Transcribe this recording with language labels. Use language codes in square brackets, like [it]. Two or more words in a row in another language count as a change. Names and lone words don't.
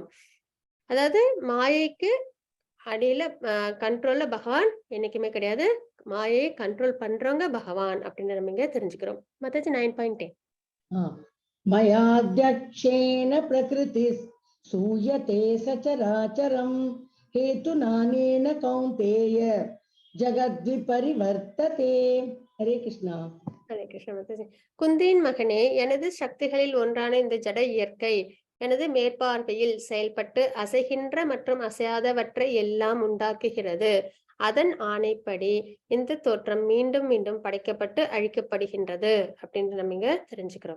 [ta] அதாவது மாயைக்கு அடியில கண்ட்ரோல்ல பகவான் என்னைக்குமே கிடையாது. மாயையை கண்ட்ரோல் பண்றவங்க பகவான் அப்படின்னு நம்ம இங்க தெரிஞ்சுக்கிறோம். மத்தாச்சு 9.10. [sa] मयाध्यक्षेण प्रकृतिः सूयते सचराचरम् हेतुनानेन कौन्तेय जगद्विपरिवर्तते. हरे कृष्णा. [ta] ஹரே கிருஷ்ண மாதாஜி. குந்தியின் மகனே, எனது சக்திகளில் ஒன்றான இந்த ஜட இயற்கை எனது மேற்பார்வையில் செயல்பட்டு அசைகின்ற மற்றும் அசையாதவற்றை எல்லாம் உண்டாக்குகிறது. அதன் ஆணைப்படி இந்த தோற்றம் மீண்டும் மீண்டும் படைக்கப்பட்டு அழிக்கப்படுகின்றது அப்படின்னு நம்ம இங்க தெரிஞ்சுக்கிறோம்.